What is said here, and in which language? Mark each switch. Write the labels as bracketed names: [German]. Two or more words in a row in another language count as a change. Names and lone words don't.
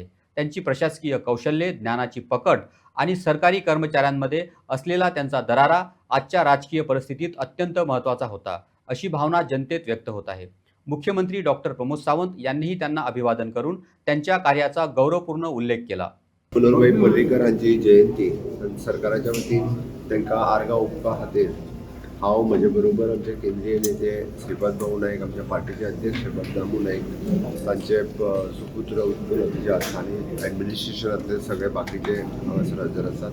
[Marathi] त्यांची प्रशासकीय कौशल्ये, ज्ञानाची पकड आणि सरकारी कर्मचाऱ्यांमध्ये असलेला त्यांचा दरारा आजच्या राजकीय परिस्थितीत अत्यंत महत्त्वाचा होता, अशी भावना जनतेत व्यक्त होत आहे. मुख्यमंत्री डॉक्टर प्रमोद सावंत यांनीही त्यांना अभिवादन करून त्यांच्या कार्याचा गौरवपूर्ण उल्लेख केला. [Konkani] मनोहरभाई पर्रीकरांची जयंती सरकाराच्या वतीन तांकां आर्गां ओंपपा खातीर हांव म्हजे बरोबर आमचे केंद्रीय नेते श्रीपाद भाऊ नायक, आमच्या पार्टीचे अध्यक्ष बलदामू नायक, तांचे सुपुत्र उत्पल अभिजात आनी ॲडमिनिस्ट्रेशनांतले सगळे बाकीचे हांगासर हजर आसात.